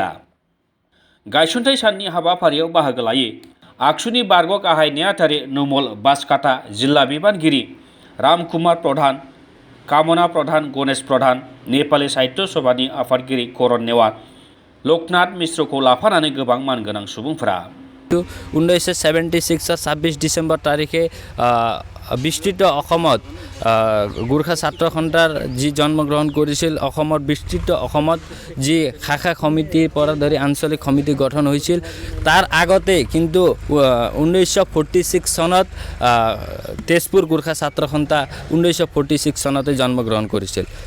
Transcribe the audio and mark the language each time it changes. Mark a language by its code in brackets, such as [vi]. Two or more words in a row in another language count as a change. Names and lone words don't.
[brx] गायसनथाइ साननि हाबाफारियाव बाहागो लायो आगसुनि बारग' गाहाय नेहाथारि नुमल बासकाटा, जिल्ला बिबानगिरि रामकुमार प्रधान, कामना प्रधान, गणेश प्रधान, नेपालि साहित्य सभानि आफादगिरि करण नेवार, लकनाथ मिश्रखौ लाफानानै गोबां मानगोनां सुबुंफोरा [as] 1976 26 ডিসেম্বৰ তাৰিখে বিস্তৃত অসমত গোৰ্খা ছাত্ৰ সন্থাৰ যি জন্মগ্ৰহণ কৰিছিল। অসমৰ বিস্তৃত অসমত যি শাখা সমিতিৰ পৰা ধৰি আঞ্চলিক সমিতি গঠন হৈছিল। তাৰ আগতে কিন্তু 1946 চনত তেজপুৰ গোৰ্খা ছাত্ৰ সন্থা 1946 চনতে জন্মগ্ৰহণ কৰিছিল।